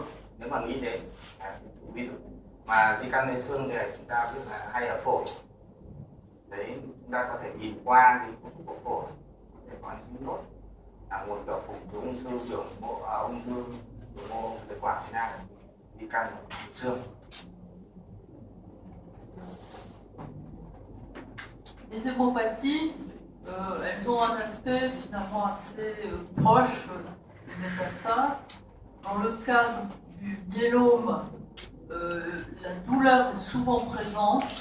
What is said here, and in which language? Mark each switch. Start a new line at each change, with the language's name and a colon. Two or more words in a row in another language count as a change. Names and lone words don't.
Vietnamese: Nếu mà nghĩ đến ví dụ mà di căn đến xương thì chúng ta biết là hay ở phổi, đấy chúng ta có thể nhìn qua cái cấu trúc của phổi để có những sinh nốt nguồn gốc của ung thư biểu mô ung thư biểu mô phế quản thế nào, di căn ở xương.
French: Les hémopathies, elles ont un aspect finalement assez proche des métastases. Dans le cadre du myélome, la douleur est souvent présente.